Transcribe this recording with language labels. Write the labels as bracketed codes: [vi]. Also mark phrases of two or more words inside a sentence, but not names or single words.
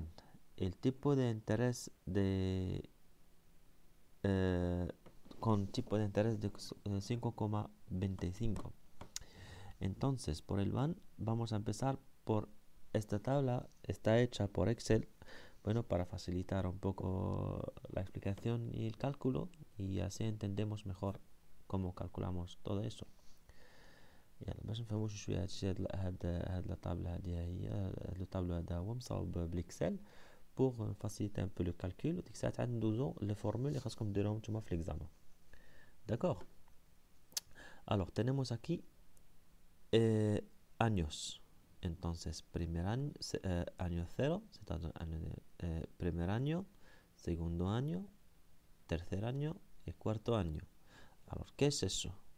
[es] El tipo de interés con tipo de interés de 5,25. Entonces, por el van vamos a empezar por esta tabla. Está hecha por Excel, bueno, para facilitar un poco la explicación y el cálculo, y así entendemos mejor cómo calculamos todo eso. [ar] يعني باش نفهموش شويه هادشي هاد [fr] la table [ar] هادي هي [fr] le tableau [ar] هذا هو مصاوب بالاكسل [fr] pour faciliter un peu le calcul. [ar] وديك الساعه عاد ندوزو [fr] les formules [ar] اللي خاصكم ديروهم نتوما في ليكزامان. [fr] D'accord. Alors, [es] tenemos aquí años. Entonces, primer año, año 0, primer año, segundo año, tercer año y cuarto año. Alors, ¿qué es eso?